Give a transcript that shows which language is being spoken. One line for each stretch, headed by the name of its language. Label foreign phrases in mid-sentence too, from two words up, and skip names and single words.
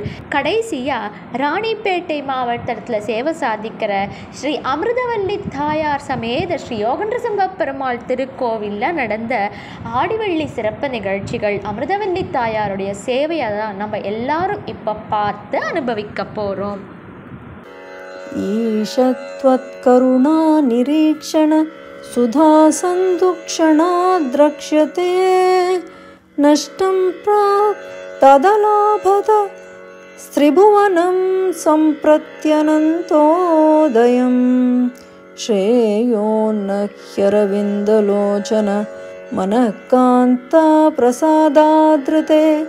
Tamil: கடைசியாக ராணிப்பேட்டை மாவட்டத்தில் சேவை சாதிக்கிற ஸ்ரீ அமிர்தவல்லி தாயார் சமேத ஸ்ரீ யோகேந்திர பெருமாள் திருக்கோவிலில் நடந்த ஆடிவெள்ளி சிறப்பு நிகழ்ச்சிகள் அமிர்தவல்லி தாயாருடைய சேவையை தான் நம்ம எல்லாரும் இப்போ பார்த்து அனுபவிக்க போகிறோம்.
Sanskrit: ईशत्वत्करुणा निरीक्षण सुधा सन्दुक्षणा द्रक्ष्यते नष्टं प्राक् तदलाभत त्रिभुवनं सम्प्रत्यनन्तोदयं श्रेयोन्नह्यरविन्दलोचन मनःकान्ताप्रसादादृते